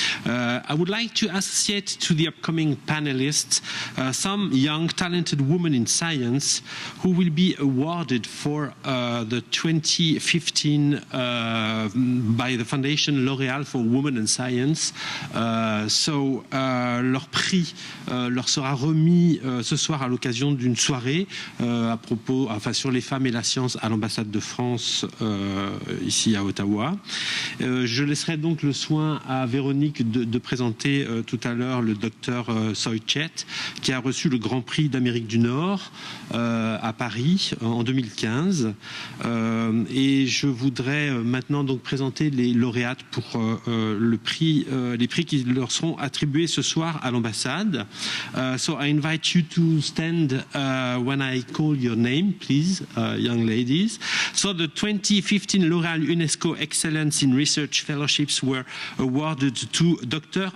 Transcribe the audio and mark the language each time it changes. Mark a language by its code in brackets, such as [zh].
[en] I would like to associate to the upcoming panelists some young, talented women in science who will be awarded for the 2015 by the Foundation L'Oréal for Women in Science. [fr] Leur prix leur sera remis ce soir à l'occasion d'une soirée sur les femmes et la science à l'Ambassade de France ici à Ottawa. Je laisserai donc le soin à Véronique de présenter tout à l'heure le docteur Soichet, qui a reçu le Grand Prix d'Amérique du Nord à Paris en 2015. Et je voudrais maintenant donc présenter les lauréates pour les prix qui leur seront attribués ce soir à l'ambassade. [en] So I invite you to stand when I call your name, please, young ladies. So the 2015 L'Oréal UNESCO Excellence in Research Fellowships were awarded to Dr.